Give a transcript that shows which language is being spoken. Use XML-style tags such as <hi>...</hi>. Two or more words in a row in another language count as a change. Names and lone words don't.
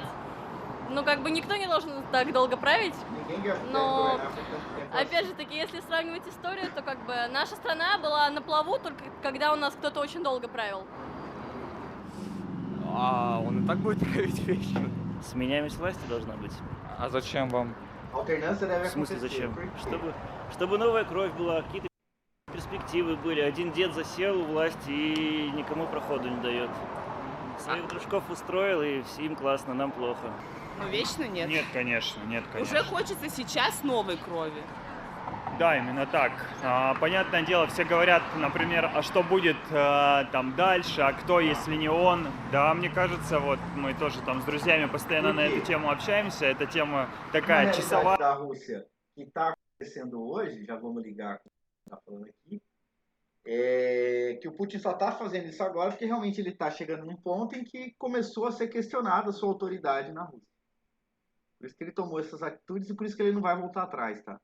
<ru>Ну, как бы никто не должен так долго править. Но, опять же таки, если сравнивать историю, то как бы наша страна была на плаву только когда у нас кто-то очень долго правил. А он и так будет править вечно. Сменяемость власти должна быть. А зачем вам?</ru> <pt>Alternância deve</pt> <ru>В смысле</ru> <pt>acontecer.</pt> <ru>зачем?</ru> <pt>Por quê?</pt> <ru>Чтобы новая кровь была, какие-то перспективы были. Один дед засел у власти и никому проходу не дает. Своих дружков устроил, и им классно, нам плохо. Ну, вечно нет. Нет, конечно, нет, Уже хочется сейчас новой крови. Да, именно так. Понятное дело, все говорят, например, а что будет там дальше, а кто, если не он. Да, мне кажется, вот мы тоже там с друзьями постоянно на эту тему общаемся. Эта тема</ru> <pt>Na</pt> <ru>такая</ru> <pt>realidade</pt> <ru>часовая.</ru> <pt>da Rússia que está acontecendo hoje, já vamos ligar com o que está falando aqui, é que o Putin só está fazendo isso agora porque realmente ele está chegando num ponto em que começou a ser questionada a sua autoridade na Rússia. Por isso que ele tomou essas atitudes e por isso que ele não vai voltar atrás, tá?</pt>